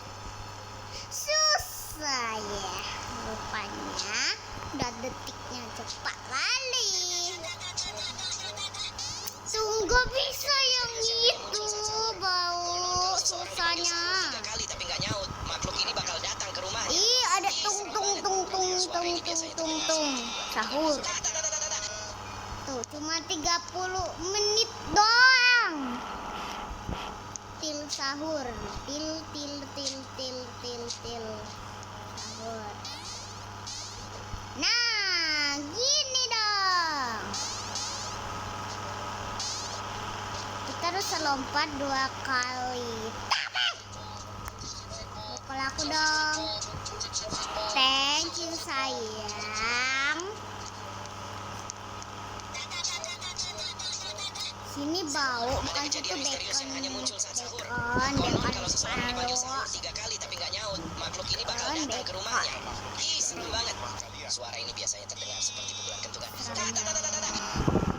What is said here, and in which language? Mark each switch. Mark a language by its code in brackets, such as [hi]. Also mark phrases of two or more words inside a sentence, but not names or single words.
[id] Susah ya. Rupanya udah detiknya cepat kali. Sungguh bisa yang itu bau susahnya. 3 kali tapi nggak nyaut, makhluk ini bakal datang ke rumahnya. Ih, ada tung tung tung tung tung tung tung tung. Sahur. Tada-tada-tada. Tuh, cuma 30 menit doang. Til sahur. Til til til til til til. Sahur. Nah, gini dong. Kita harus lompat 2 kali. Pukul aku dong. [en] Thank you [id] sayang. Sini bau, Ada bukan situ kejadian misterius yang hanya bacon. muncul saat sahur. Bacon, Konon bacon kalau seseorang dipanggil sahur palo. 3 kali tapi nggak nyaut, makhluk ini bakal Bacon, datang ke bacon. rumahnya. Ih, serem banget. Suara ini biasanya terdengar seperti pukulan kentukan. Tada-tada-tada-tada.